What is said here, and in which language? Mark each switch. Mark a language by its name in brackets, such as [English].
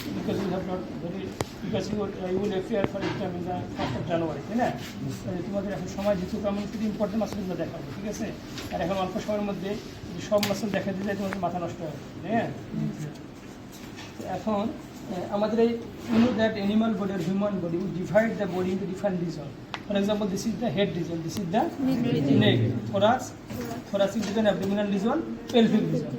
[English] Because we have not very, because you will appear for exam in the 1st of January, [Bangla] তাই না? তোমাদের এখন সময় যেহেতু আমি শুধু ইম্পর্টেন্ট মাসেলগুলো দেখাবো, ঠিক আছে? আর এখন অল্প সময়ের মধ্যে সব মাসেল দেখা দিলে তোমাদের মাথা নষ্ট হবে, হ্যাঁ? এখন আমাদের এই [English] That animal body আর human body we divide the body into different region. For example, this is the head region, this is the neck, thoracic region, abdominal region, pelvic region.